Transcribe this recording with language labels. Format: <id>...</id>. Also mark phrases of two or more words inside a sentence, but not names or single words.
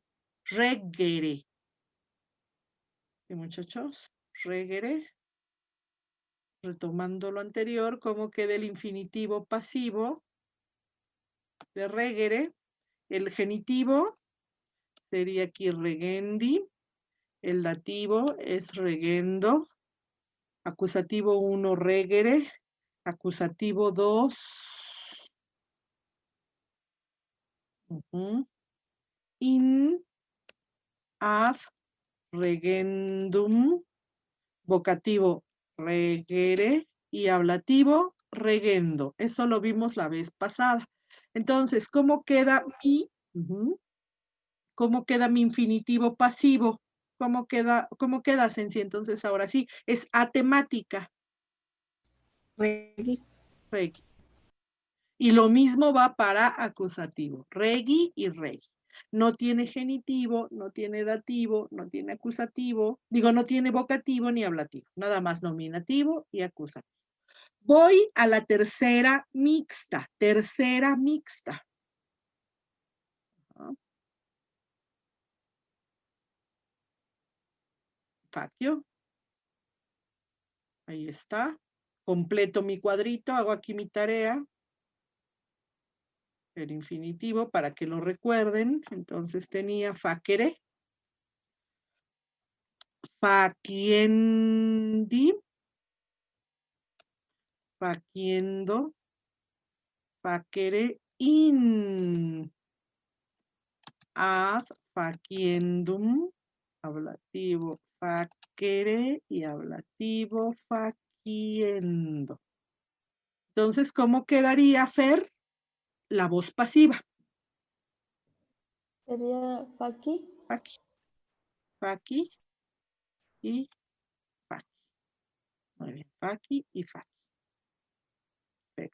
<es>Regere. ¿Sí, muchachos? Regere. Retomando lo anterior, ¿cómo queda el infinitivo pasivo de regere? El genitivo sería aquí regendi. El dativo es regendo. Acusativo 1, regere. Acusativo 2.</es> <la>In, ad, regendum.</la> <es>Vocativo, regere. Y ablativo, regendo. Eso lo vimos la vez pasada. Entonces, ¿cómo queda mi infinitivo pasivo? ¿Cómo queda, Sensi? Entonces, ahora sí, es atemática. Regi. Regi. Y lo mismo va para acusativo. Regi y regi. No tiene genitivo, no tiene dativo, no tiene acusativo. Digo, no tiene vocativo ni ablativo. Nada más nominativo y acusativo. Voy a la tercera mixta. Tercera mixta. Facio. Ahí está. Completo mi cuadrito, hago aquí mi tarea. El infinitivo para que lo recuerden. Entonces tenía</es> <la>facere, faciendi, faciendo, facere, in, ad, faciendum,</la> <es>ablativo, facere y ablativo,</es> <la>faciendo.</la> <es>Entonces, ¿cómo quedaría, Fer? La voz pasiva. Sería faqui. Faqui. Faqui y faqui. Muy bien. Faqui y faqui. Perfecto.</es>